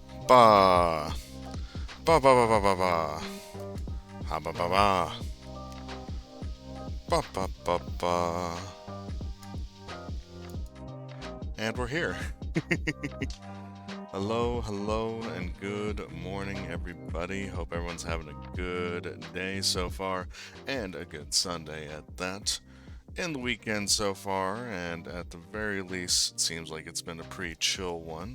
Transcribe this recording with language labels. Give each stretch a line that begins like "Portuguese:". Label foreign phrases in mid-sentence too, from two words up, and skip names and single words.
English: Ba. Ba ba ba ba ba ba. Ha ba ba ba. Ba ba ba ba. And we're here. Hello, hello, and good morning, everybody. Hope everyone's having a good day so far, and a good Sunday at that. In the weekend so far, and at the very least, it seems like it's been a pretty chill one.